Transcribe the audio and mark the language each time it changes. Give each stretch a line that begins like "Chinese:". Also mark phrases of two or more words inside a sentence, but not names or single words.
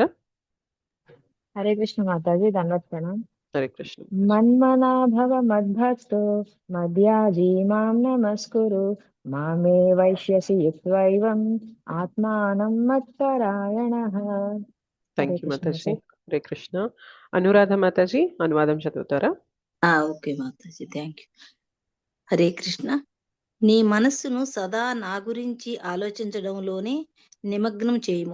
Hindi: हरे कृष्ण माताजी, दंडवत प्रणाम. హరే కృష్ణ.
Sanskrit: మన్మనా భవ మద్భక్తో మధ్యాజీ మాం నమస్కురు మామే వైశ్యసి యుక్త్వైవం ఆత్మానం మత్పరాయణః.
English: thank you
Telugu: మాతాజీ. హరే కృష్ణ. అనురాధ మాతాజీ అనువాదం చదువుతారా?
English: okay mataji, thank you. హరే కృష్ణ.
Telugu: నీ మనస్సును సదా నా గురించి ఆలోచించడంలోనే నిమగ్నం చేయుము.